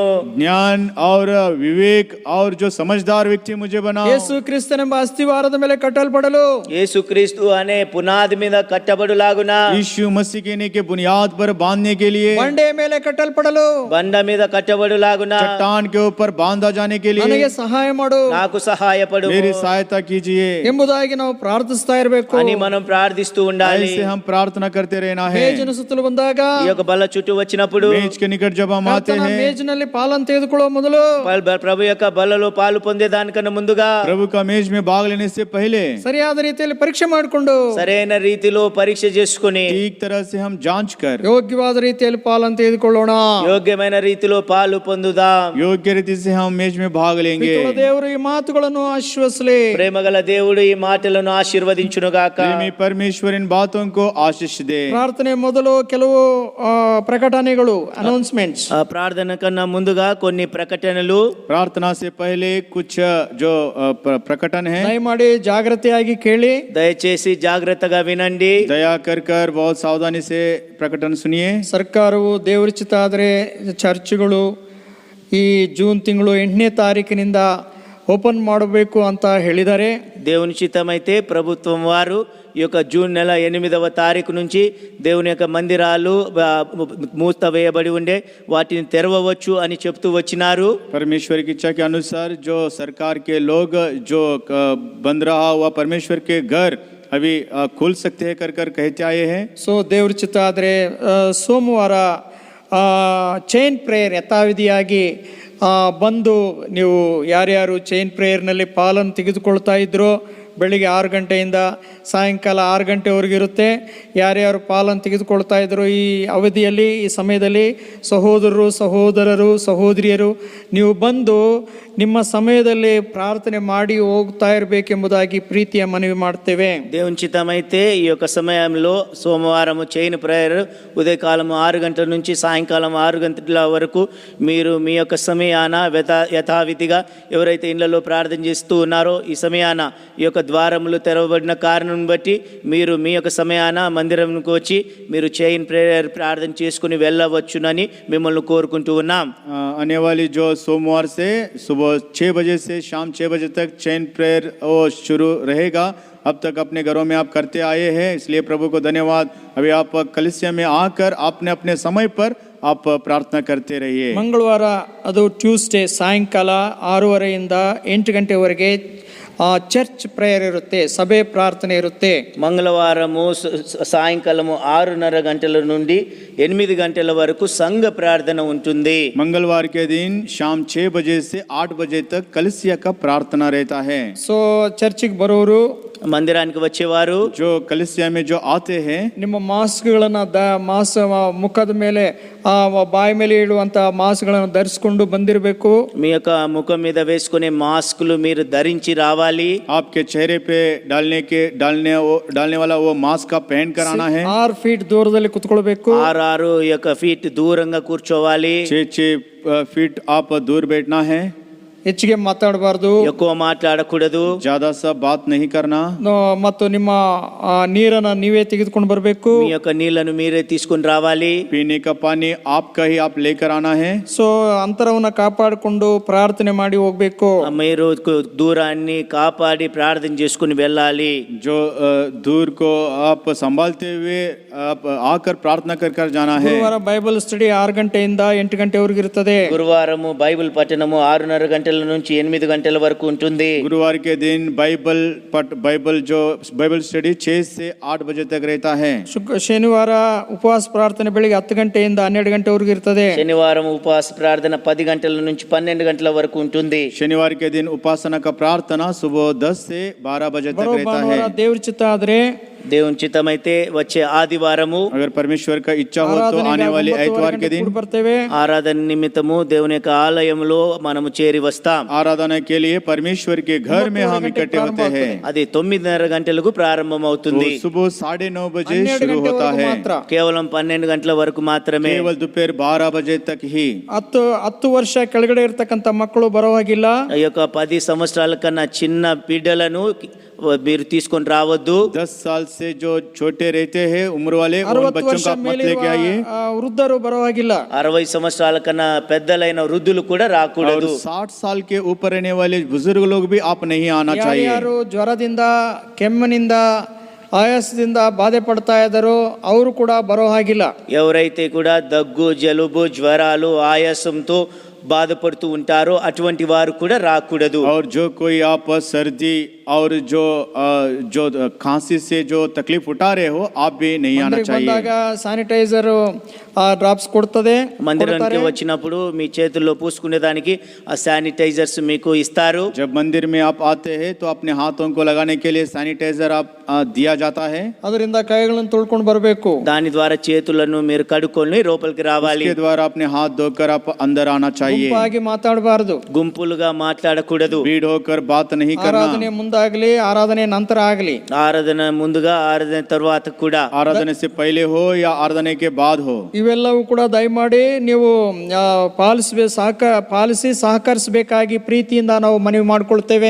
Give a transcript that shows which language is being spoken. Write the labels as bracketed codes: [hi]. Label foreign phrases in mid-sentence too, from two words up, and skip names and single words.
[hi] ज्ञान और विवेक और जो समझदार व्यक्ति मुझे बनाओ। [kn] ಯೇಸು ಕ್ರಿಸ್ತನೆಂಬ ಅಸ್ಥಿವಾರದ ಮೇಲೆ ಕಟ್ಟಲ್ಪಡಲು, [te] యేసుక్రీస్తు అనే పునాది మీద కట్టబడులాగున, [hi] यीशु मसीह के बुनियाद पर बांधने के लिए, [kn] ಬಂಡೆಯ ಮೇಲೆ ಕಟ್ಟಲ್ಪಡಲು [te] బండ మీద కట్టబడులాగున [hi] चट्टान के ऊपर बांधा जाने के लिए [kn] ನನಗೆ ಸಹಾಯ ಮಾಡು [te] నాకు సహాయపడు [hi] मेरी सहायता कीजिए। [kn] ಎಂಬುದಾಗಿ ನಾವು ಪ್ರಾರ್ಥಿಸ್ತಾ ಇರಬೇಕು. [te] అని మనం ప్రార్థిస్తూ ఉండాలి. [hi] ऐसे हम प्रार्थना करते रहना है। [kn] ಮೇಜಿನ ಸುತ್ತಲೂ ಬಂದಾಗ [te] ఈ యొక్క బల్ల చుట్టూ వచ్చినప్పుడు, [hi] मेज के निकट जब हम आते [kn] ಕರ್ತನ [hi] हैं, [kn] ಮೇಜಿನಲ್ಲಿ ಪಾಲನ್ನು ತೆಗೆದುಕೊಳ್ಳುವ ಮೊದಲು [te] ప్రభు యొక్క బల్లలో పాలు పొందే దానికన్నా ముందుగా [hi] प्रभु का मेज में भाग लेने से पहले [kn] ಸರಿಯಾದ ರೀತಿಯಲ್ಲಿ ಪರೀಕ್ಷೆ ಮಾಡಿಕೊಂಡು [te] సరైన రీతిలో పరీక్ష చేసుకుని [hi] ठीक तरह से हम जांच कर [kn] ಯೋಗ್ಯವಾದ ರೀತಿಯಲ್ಲಿ ಪಾಲನ್ನು ತೆಗೆದುಕೊಳ್ಳೋಣ. [te] యోగ్యమైన రీతిలో పాలు పొందుదాం. [hi] योग्य रीति से हम मेज में भाग लेंगे। [kn] ಪಿತೃ ದೇವರು ಈ ಮಾತುಗಳನ್ನು ಆಶ್ವಾಸಲಿ. [te] ప్రేమగల దేవుడు ఈ మాటలను ఆశీర్వదించును గాక. [hi] प्रेमी परमेश्वर इन बातों को आशीष आशीष दे। [kn] ಪ್ರಾರ್ಥನೆ ಮೊದಲು ಕೆಲವು ಪ್ರಕಟಣೆಗಳು, ಅನೌನ್ಸ್ಮೆಂಟ್ಸ್. [te] ప్రార్థన కన్నా ముందుగా కొన్ని ప్రకటనలు. [hi] प्रार्थना से पहले कुछ जो प्रकटन है, [kn] ದಯಮಾಡಿ ಜಾಗೃತಿಯಾಗಿ ಕೇಳಿ. [te] దయచేసి జాగ్రత్తగా వినండి. [hi] दया कर बहुत सावधानी से प्रकटन सुनिए। [kn] ಸರ್ಕಾರವು ದೇವರ ಚಿತ್ತ ಆದರೆ ಚರ್ಚ್ಗಳು ಈ ಜೂನ್ ತಿಂಗಳು 8ನೇ ತಾರೀಕಿನಿಂದ ಓಪನ್ ಮಾಡಬೇಕು ಅಂತ ಹೇಳಿದ್ದಾರೆ. [te] దేవుని చిత్తమైతే ప్రభుత్వం వారు ఈ యొక్క జూన్ నెల 8వ తారీఖు నుంచి దేవుని యొక్క మందిరాలు మూత వేయబడి ఉండే వాటిని తెరవవచ్చు అని చెప్తూ వచ్చినారు. [hi] परमेश्वर की इच्छा के अनुसार जो सरकार के लोग जो बंद रहा हुआ परमेश्वर के घर अभी खोल सकते हैं कर कहते आए हैं। [kn] ಸೊ ದೇವ್ರ ಚಿತ್ತ ಆದರೆ ಸೋಮವಾರ [en] chain prayer [kn] ಯಥಾವಿಧಿಯಾಗಿ ಬಂದು ನೀವು ಯಾರ್ಯಾರು ಚೈನ್ ಪ್ರೇಯರ್ನಲ್ಲಿ ಪಾಲನ್ನು ತೆಗೆದುಕೊಳ್ತಾ ಇದ್ರೋ ಬೆಳಿಗ್ಗೆ 6 ಗಂಟೆಯಿಂದ ಸಾಯಂಕಾಲ 6 ಗಂಟೆವರೆಗೆ ಇರುತ್ತೆ. ಯಾರ್ಯಾರು ಪಾಲನ್ನು ತೆಗೆದುಕೊಳ್ತಾ ಇದ್ರು ಈ ಅವಧಿಯಲ್ಲಿ, ಈ ಸಮಯದಲ್ಲಿ ಸಹೋದರರು ಸಹೋದರಿಯರು ನೀವು ಬಂದು ನಿಮ್ಮ ಸಮಯದಲ್ಲಿ ಪ್ರಾರ್ಥನೆ ಮಾಡಿ ಹೋಗ್ತಾ ಇರಬೇಕೆಂಬುದಾಗಿ ಪ್ರೀತಿಯ ಮನವಿ ಮಾಡ್ತೇವೆ. [te] దేవుని చిత్తమైతే ఈ యొక్క సమయంలో సోమవారం [en] chain prayer [te] ఉదయకాలం 6 గంటల నుంచి సాయంకాలం 6 గంటల వరకు మీరు మీ యొక్క సమయాన యథావిధిగా ఎవరైతే ఇళ్లలో ప్రార్థన చేస్తూ ఉన్నారో ఈ సమయాన ఈ యొక్క ద్వారములు తెరవబడిన కారణం బట్టి మీరు మీ యొక్క సమయాన మందిరంకు వచ్చి మీరు [en] chain prayer [te] ప్రార్థన చేసుకుని వెళ్ళవచ్చునని మిమ్మల్ని కోరుకుంటూ ఉన్నాం. [hi] आने वाली जो सोमवार से सुबह 6 बजे से शाम 6 बजे तक [en] chain prayer [hi] वो शुरू रहेगा। अब तक अपने घरों में आप करते आए हैं, इसलिए प्रभु को धन्यवाद। अभी आप कलीसिया में आकर आपने अपने समय पर आप प्रार्थना करते रहिए। [kn] ಮಂಗಳವಾರ ಅದು ಟ್ಯೂಸ್ಡೇ ಸಾಯಂಕಾಲ 6:30ಯಿಂದ 8 ಗಂಟೆವರೆಗೆ [en] church prayer [kn] ಇರುತ್ತೆ, ಸಭೆ ಪ್ರಾರ್ಥನೆ ಇರುತ್ತೆ. [te] మంగళవారము సాయంకాలము 6:30 గంటల నుండి 8 గంటల వరకు సంఘ ప్రార్థన ఉంటుంది. [hi] मंगलवार के दिन शाम 6 बजे से 8 बजे तक कलीसिया का प्रार्थना रहता है। [kn] ಸೊ ಚರ್ಚಿಗೆ ಬರೋರು, [te] మందిరానికి వచ్చేవారు [hi] जो कलीसिया में जो आते हैं [kn] ನಿಮ್ಮ ಮಾಸ್ಕ್ಗಳನ್ನು ಮುಖದ ಮೇಲೆ ಬಾಯಿ ಮೇಲೆ ಇಡುವಂತ ಮಾಸ್ಕ್ಗಳನ್ನು ಧರಿಸಿಕೊಂಡು ಬಂದಿರಬೇಕು. [te] మీ యొక్క ముఖం మీద వేసుకునే మాస్కులు మీరు ధరించి రావాలి. [hi] आपके चेहरे पे डालने वाला वो मास्क का पहन कर आना है। [kn] 6 ಫೀಟ್ ದೂರದಲ್ಲಿ ಕುತ್ಕೊಳ್ಬೇಕು. [te] 6 యొక్క ఫీట్ దూరంగా కూర్చోవాలి. [hi] 6 फीट आप दूर बैठना है। [kn] ಹೆಚ್ಚಿಗೆ ಮಾತಾಡಬಾರ್ದು, [te] ఎక్కువ మాట్లాడకూడదు, [hi] ज्यादा सा बात नहीं करना। [kn] ಮತ್ತು ನಿಮ್ಮ ನೀರನ್ನು ನೀವೇ ತೆಗೆದುಕೊಂಡು ಬರಬೇಕು. [te] మీ యొక్క నీళ్లను మీరే తీసుకొని రావాలి. [hi] पीने का पानी आपका ही आप लेकर आना है। [kn] ಸೊ ಅಂತರವನ್ನು ಕಾಪಾಡಿಕೊಂಡು ಪ್ರಾರ್ಥನೆ ಮಾಡಿ ಹೋಗ್ಬೇಕು. [te] మీరు దూరాన్ని కాపాడి ప్రార్థన చేసుకుని వెళ్ళాలి. [hi] जो दूर को आप संभालते हुए आप आकर प्रार्थना कर जाना है। [kn] ಗುರುವಾರ [en] Bible study [kn] 6 ಗಂಟೆಯಿಂದ 8 ಗಂಟೆವರೆಗೆ ಇರುತ್ತದೆ. [te] గురువారము బైబిల్ పఠనము 6:30 గంటల నుంచి 8 గంటల వరకు ఉంటుంది. [hi] गुरुवार के दिन [en] Bible study [hi] 6 से 8 बजे तक रहता है। [kn] ಶನಿವಾರ ಉಪವಾಸ ಪ್ರಾರ್ಥನೆ ಬೆಳಿಗ್ಗೆ 10 ಗಂಟೆಯಿಂದ 12 ಗಂಟೆವರೆಗೆ ಇರ್ತದೆ. [te] శనివారం ఉపవాస ప్రార్థన 10 గంటల నుంచి 12 గంటల వరకు ఉంటుంది. [hi] शनिवार के दिन उपासना का प्रार्थना सुबह 10 से 12 बजे तक रहता है। [kn] ದೇವ್ರ ಚಿತ್ತ ಆದ್ರೆ [te] దేవుని చిత్తమైతే వచ్చే ఆదివారము, [hi] अगर परमेश्वर का इच्छा हो तो आने वाले आइतवार के दिन [kn] ಬರ್ತೇವೆ. [te] ఆరాధన నిమిత్తము దేవుని యొక్క ఆలయంలో మనము చేరి వస్తాం. [hi] आराधना के लिए परमेश्वर के घर में हम इकट्ठे होते हैं। [te] అది 9:30 గంటలకు ప్రారంభం అవుతుంది. [hi] सुबह 9:30 बजे शुरू होता है, [te] కేవలం 12 గంటల వరకు మాత్రమే. [hi] केवल दोपहर 12 बजे तक ही। [kn] 10 ವರ್ಷ ಕೆಳಗಡೆ ಇರ್ತಕ್ಕಂಥ ಮಕ್ಕಳು ಬರೋ ಹಾಗಿಲ್ಲ. [te] ఈ యొక్క 10 సంవత్సరాల కన్నా చిన్న బిడ్డలను మీరు తీసుకొని రావద్దు. [hi] 10 साल से जो छोटे रहते हैं उम्र वाले उन [kn] 60 [hi] बच्चों [kn] ವರ್ಷ [hi] को आप मत लेके आइए। [kn] ವೃದ್ಧರು ಬರೋ ಹಾಗಿಲ್ಲ. [te] 60 సంవత్సరాల కన్నా పెద్దలైన వృద్ధులు కూడా [hi] और [te] రాకూడదు. [hi] 60 साल के ऊपर रहने वाले बुजुर्ग लोग भी आप नहीं आना चाहिए। [kn] ಯಾರು ಜ್ವರದಿಂದ, ಕೆಮ್ಮಿನಿಂದ, ಆಯಾಸದಿಂದ ಬಾಧೆ ಪಡ್ತಾ ಇದ್ದಾರೋ ಅವರು ಕೂಡ ಬರೋ ಹಾಗಿಲ್ಲ. [te] ఎవరైతే కూడా దగ్గు, జలుబు, జ్వరాలు, ఆయాసంతో బాధపడుతూ ఉంటారో అటువంటి వారు కూడా రాకూడదు. [hi] और जो कोई आप सर्दी और जो खांसी से जो तकलीफ उठा रहे हो आप भी नहीं आना चाहिए। [kn] ಬಂದಾಗ [en] sanitizer drops [kn] ಕೊಡ್ತದೆ. [te] మందిరానికి వచ్చినప్పుడు మీ చేతుల్లో పూసుకునే దానికి ఆ శానిటైజర్స్ మీకు ఇస్తారు. [hi] जब मंदिर में आप आते हैं तो अपने हाथों को लगाने के लिए सैनिटाइजर आप दिया जाता है। [kn] ಅದರಿಂದ ಕೈಗಳನ್ನು ತೊಳ್ಕೊಂಡು ಬರಬೇಕು. [te] దాని ద్వారా చేతులను మీరు కడుక్కొని లోపలికి రావాలి. [hi] इसके द्वारा अपने हाथ धोकर आप अंदर आना चाहिए। [kn] ಗುಂಪಾಗಿ ಮಾತಾಡಬಾರದು, [te] గుంపులుగా మాట్లాడకూడదు, [hi] भीड़ होकर बात नहीं करना। [kn] ಆರಾಧನೆ ಮುಂದೆ ಮುಂದಾಗಲಿ ಆರಾಧನೆ ನಂತರ ಆಗಲಿ, [te] ఆరాధన ముందుగా ఆరాధన తర్వాత కూడా [hi] आराधना से पहले हो या आराधना के बाद हो, [kn] ಇವೆಲ್ಲವೂ ಕೂಡ ದಯಮಾಡಿ ನೀವು ಪಾಲಿಸಿ ಸಹಕರಿಸಬೇಕಾಗಿ ಪ್ರೀತಿಯಿಂದ ನಾವು ಮನವಿ ಮಾಡಿಕೊಳ್ತೇವೆ.